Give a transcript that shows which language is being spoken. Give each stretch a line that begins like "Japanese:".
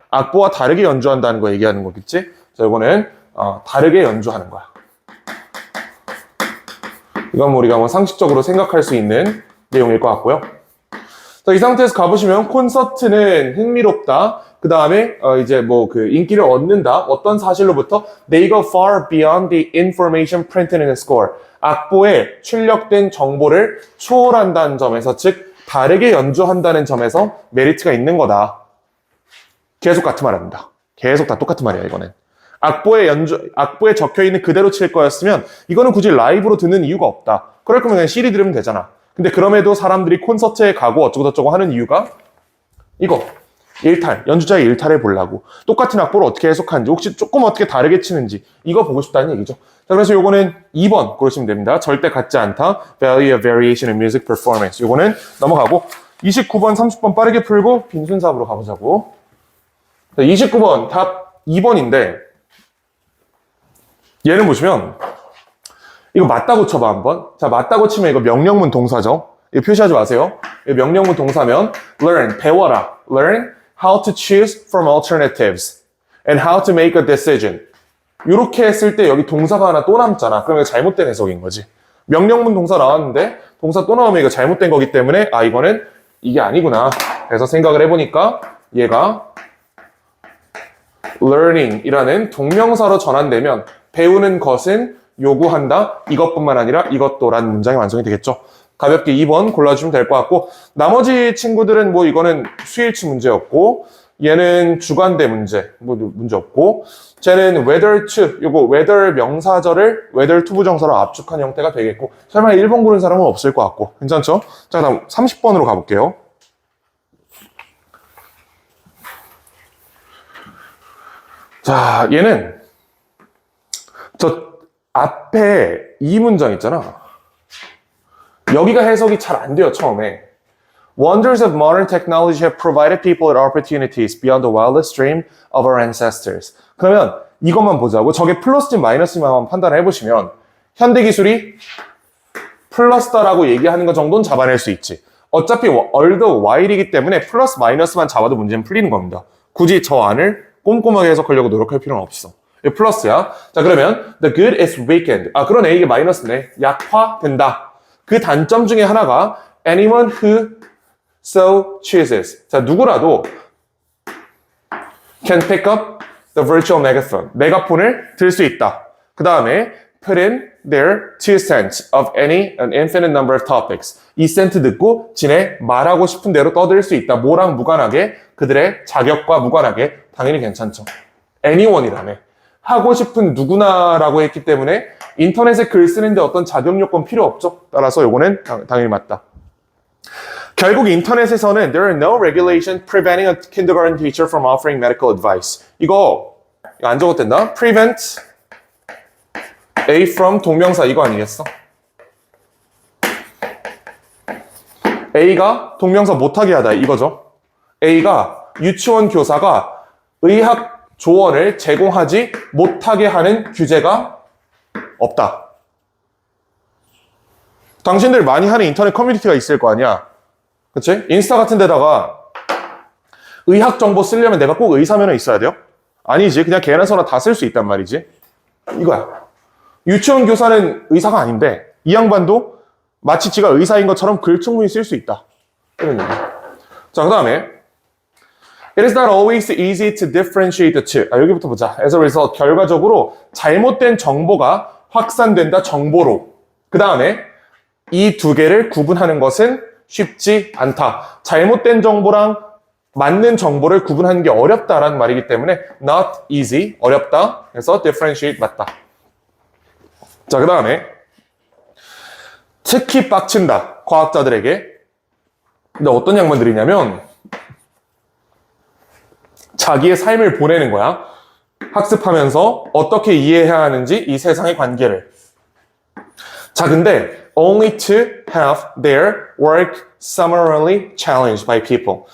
Korean: 악보와 다르게 연주한다는 거 얘기하는 거겠지? 자, 이거는 다르게 연주하는 거야. 이건 우리가 상식적으로 생각할 수 있는 내용일 것 같고요. 자, 이 상태에서 가보시면 콘서트는 흥미롭다. 그 다음에 이제 인기를 얻는다. 어떤 사실로부터
English: They go far beyond the information printed in the score.
Korean: 악보에 출력된 정보를 초월한다는 점에서, 즉 다르게 연주한다는 점에서 메리트가 있는 거다. 계속 같은 말입니다. 계속 다 똑같은 말이야, 이거는. 악보에 적혀있는 그대로 칠 거였으면 이거는 굳이 라이브로 듣는 이유가 없다. 그럴 거면 그냥 CD 들으면 되잖아. 근데 그럼에도 사람들이 콘서트에 가고 어쩌고저쩌고 하는 이유가 이거. 일탈. 연주자의 일탈을 보려고. 똑같은 악보를 어떻게 해석하는지, 혹시 조금 어떻게 다르게 치는지, 이거 보고 싶다는 얘기죠. 자, 그래서 요거는 2번 고르시면 됩니다. 절대 같지 않다.
English: Value of variation in music performance.
Korean: 요거는 넘어가고, 29번, 30번 빠르게 풀고 빈순삽으로 가보자고. 자, 29번 답 2번인데 얘는 보시면 이거 맞다고 쳐봐 한번. 자, 맞다고 치면 이거 명령문 동사죠. 이거 표시하지 마세요. 이거 명령문 동사면 learn, 배워라.
English: learn how to choose from alternatives and how to make a decision.
Korean: 이렇게 했을 때 여기 동사가 하나 또 남잖아. 그러면 잘못된 해석인 거지. 명령문 동사 나왔는데 동사 또 나오면 이거 잘못된 거기 때문에 이거는 이게 아니구나. 그래서 생각을 해보니까 얘가 learning이라는 동명사로 전환되면 배우는 것은 요구한다. 이것뿐만 아니라 이것도라는 문장이 완성이 되겠죠. 가볍게 2번 골라주시면 될 것 같고, 나머지 친구들은 이거는 수일치 문제였고, 얘는 주관대 문제, 문제 없고, 쟤는 whether to, 요거 whether 명사절을 whether to 부정사로 압축한 형태가 되겠고, 설마 1번 고른 사람은 없을 것 같고, 괜찮죠? 자, 다음 30번으로 가볼게요. 자, 얘는 저 앞에 이 문장 있잖아. 여기가 해석이 잘 안 돼요, 처음에.
English: Wonders of modern technology have provided people with opportunities beyond the wildest dream of our ancestors.
Korean: 그러면 이것만 보자고. 저게 플러스인지 마이너스인지 한번 판단을 해보시면 현대기술이 플러스다라고 얘기하는 것 정도는 잡아낼 수 있지. 어차피 although while이기 때문에 플러스 마이너스만 잡아도 문제는 풀리는 겁니다. 굳이 저 안을 꼼꼼하게 해석하려고 노력할 필요는 없어. 이거 플러스야. 자, 그러면
English: the good is weakened.
Korean: 그러네. 이게 마이너스네. 약화된다. 그 단점 중에 하나가
English: anyone who so chooses.
Korean: 자, 누구라도
English: can pick up the virtual megaphone.
Korean: 메가폰을 들 수 있다. 그 다음에
English: put in their 2 cents of an infinite number of topics.
Korean: 2센트 듣고 지네 말하고 싶은 대로 떠들 수 있다. 뭐랑 무관하게? 그들의 자격과 무관하게. 당연히 괜찮죠. anyone이라네. 하고 싶은 누구나라고 했기 때문에 인터넷에 글 쓰는데 어떤 자격 요건 필요 없죠. 따라서 요거는 당연히 맞다. 결국 인터넷에서는
English: there are no regulations preventing a kindergarten teacher from offering medical advice.
Korean: 이거 안 적었댄다. prevent A from 동명사 이거 아니겠어? A가 동명사 못하게 하다 이거죠. A가 유치원 교사가 의학 조언을 제공하지 못하게 하는 규제가 없다. 당신들 많이 하는 인터넷 커뮤니티가 있을 거 아니야. 그치? 인스타 같은 데다가 의학 정보 쓰려면 내가 꼭 의사면허 있어야 돼요? 아니지. 그냥 개나 소나 다 쓸 수 있단 말이지. 이거야. 유치원 교사는 의사가 아닌데 이 양반도 마치 지가 의사인 것처럼 글 충분히 쓸 수 있다. 이런 얘기. 자, 그 다음에
English: It is not always easy to differentiate the two.
Korean: 여기부터 보자.
English: As a result,
Korean: 결과적으로 잘못된 정보가 확산된다, 정보로. 그 다음에 이 두 개를 구분하는 것은 쉽지 않다. 잘못된 정보랑 맞는 정보를 구분하는 게 어렵다라는 말이기 때문에 not easy, 어렵다. 그래서 differentiate 맞다. 자, 그 다음에 특히 빡친다. 과학자들에게 근데 어떤 양반들이냐면 자기의 삶을 보내는 거야. 학습하면서 어떻게 이해해야 하는지 이 세상의 관계를. 자, 근데
English: only to have their work summarily challenged by people.